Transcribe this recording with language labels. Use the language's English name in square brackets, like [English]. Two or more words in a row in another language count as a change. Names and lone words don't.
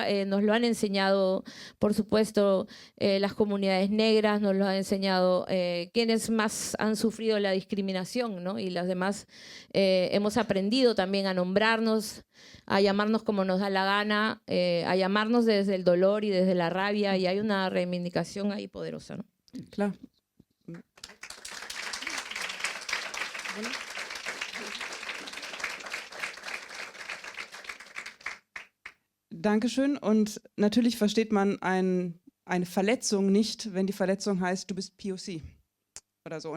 [Spanish] Nos lo han enseñado, por supuesto, las comunidades negras, nos lo han enseñado quienes más han sufrido la discriminación, ¿no? Y las demás hemos aprendido también a nombrarnos, a llamarnos como nos da la gana, a llamarnos desde el dolor y desde la rabia, y hay una reivindicación ahí poderosa, ¿no? [German] Klar. Dankeschön. Und natürlich versteht man eine Verletzung nicht, wenn die Verletzung heißt, du bist POC oder so.